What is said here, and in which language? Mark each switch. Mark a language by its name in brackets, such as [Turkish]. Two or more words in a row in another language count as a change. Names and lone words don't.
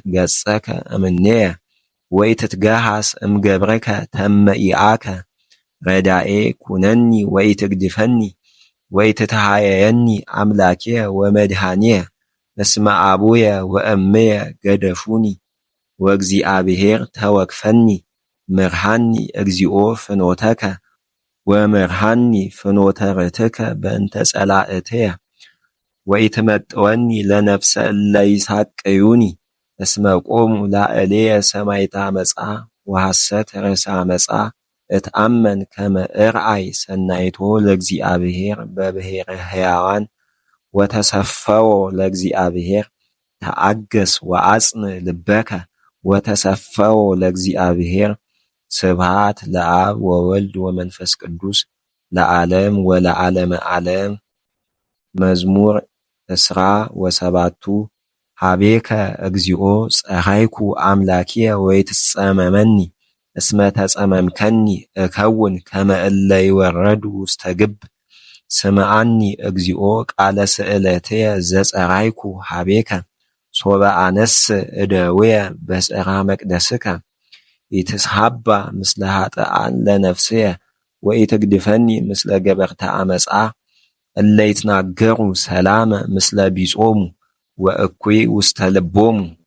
[Geez] ገጸከ እምኔየ ወኢትትገሃስ እምገብርከ ተመኢአከ። ረዳኤ ኩነኒ ወኢትግድፈኒ ወኢትትሃየየኒ አምላክየ ወመድኃኒየ። እስመ አቡየ ወእምየ ገደፉኒ ወእግዚአብሔር ተወክፈኒ። ምርሃኒ እግዚኦ ፍኖተከ ወምርሃኒ ፍኖተ ርትከ በእንተ ጸላእትየ። ወኢትመጥወኒ ለነፍሰ እለ ይሣቅዩኒ። እስመ ቆሙ ላዕሌየ ሰማዕተ ዓመፃ ወሐሰተ ርእሰ ዓመፃ። እትአመን ከመ እርአይ ሰናይቶ ለእግዚአብሔር በብሔረ ሕያዋን። ወተሰፈዎ ለእግዚአብሔር ተአገስ ወአጽንዕ ልበከ። ወተሰፈዎ ለእግዚአብሔር። ስብሐት ለአብ ወወልድ ወመንፈስ ቅዱስ ለዓለም ወለዓለመ ዓለም። መዝሙር ዕስራ ወሰባቱ ኀቤከ እግዚኦ ጸራይኩ አምላክየ ወይትጸመመኒ። እስመ ተጸመምከኒ እከውን ከመ እለ ይወረዱ ውስተ ግብ። ስምዓኒ እግዚኦ ቃለ ስእለትየ ዘጸራይኩ ኀቤከ። ሶበ አነስእ እደውየ በጽርሐ መቅደስከ። ኢትስሐባ ምስለ ኃጥኣን ለነፍስየ ወኢትግድፈኒ ምስለ ገበርተ ዓመፃ። እለ ይትናገሩ ሰላመ ምስለ ቢጾሙ ወእኩይ ውስተ ልቦሙ።